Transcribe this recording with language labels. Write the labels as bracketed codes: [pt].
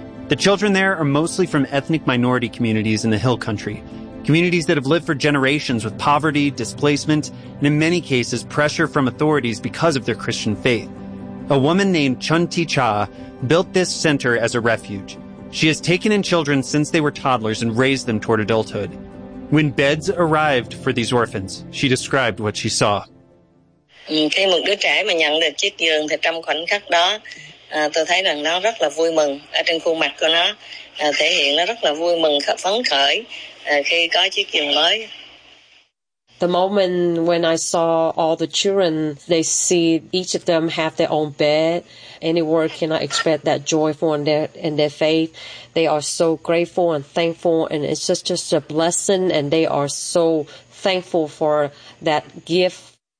[en] The children there are mostly from ethnic minority communities in the hill country, communities that have lived for generations with poverty, displacement, and in many cases, pressure from authorities because of their Christian faith. A woman named Chun Ti Cha built this center as a refuge. She has taken in children since they were toddlers and raised them toward adulthood. When beds arrived for these orphans, she described what she saw. [vi] Khi một đứa trẻ mà nhận được chiếc giường thì trong khoảnh khắc đó, tôi thấy rằng nó rất là vui mừng. Ở trên khuôn mặt của nó thể hiện nó rất là vui mừng, phấn khởi khi có chiếc giường mới. [en] The moment when I saw all the children, they see each of them have their own bed. Anyone cannot express that joy in their faith. They are so grateful and thankful, and it's just a blessing, and they are so thankful for that gift.